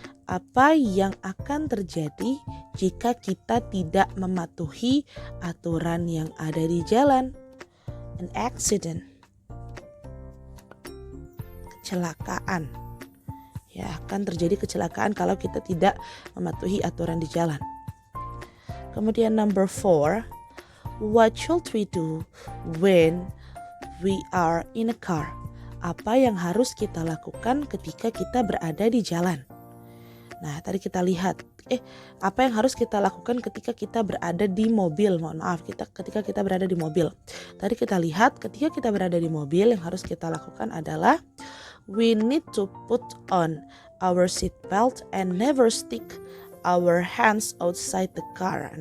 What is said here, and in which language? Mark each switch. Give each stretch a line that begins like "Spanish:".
Indonesian: Apa yang akan terjadi jika kita tidak mematuhi aturan yang ada di jalan?
English: An accident.
Indonesian: kecelakaan. Ya, akan terjadi kecelakaan kalau kita tidak mematuhi aturan di jalan. Kemudian
English: number 4, what should we do when we are in a car?
Indonesian: Apa yang harus kita lakukan ketika kita berada di jalan? Nah, tadi kita lihat, apa yang harus kita lakukan ketika kita berada di mobil? Mohon maaf, ketika kita berada di mobil. Tadi kita lihat, ketika kita berada di mobil, yang harus kita lakukan adalah
English: we need to put on our seat belt and never stick our hands outside the car.